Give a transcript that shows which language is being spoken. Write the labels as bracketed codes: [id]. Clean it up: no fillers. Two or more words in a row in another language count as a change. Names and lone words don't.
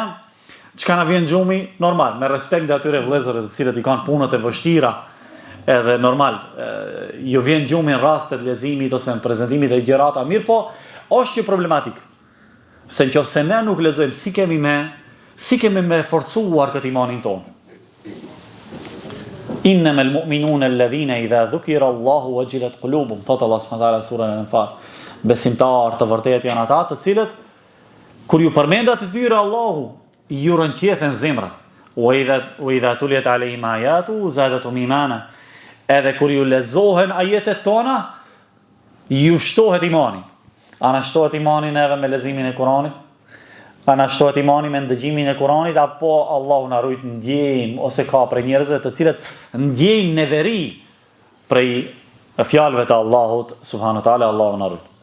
[sq] Çka na vjen xhumi, normal, me respekt ndaj atyre vëllezërve të cilët i kanë punët e vështira, edhe normal, ju vjen xhumi në rastet leximit ose në prezantimit e gjërata, mirë po, është një problematik. Se nëse ne nuk lexojmë, si kemi me forcuar këtë imanin tonë. [ar] إنما المؤمنون الذين إذا ذكر الله وجلت قلوبهم, thot الله سبحانه وتعالى surën Al-Anfal. [sq] Besimtarë të vërtetë janë ata të cilët kur ju përmendat të tyre Allahu ju rënqethen zemrat. [ar] وإذا تليت عليهم آياته زادتهم إيمانا. [sq] Edhe kur ju lexohen ajetet tona, ju shtohet imani. Ana shtohet imani edhe me leximin e Kuranit? Ana shtohet imani me ndëgjimin e Kuranit, apo Allahu na rujt ndjejmë ose ka për njerëzve të cilët ndjejnë neveri prej fjalëve të Allahut [ar] سبحانه وتعالى, [sq] Allahu na rujt.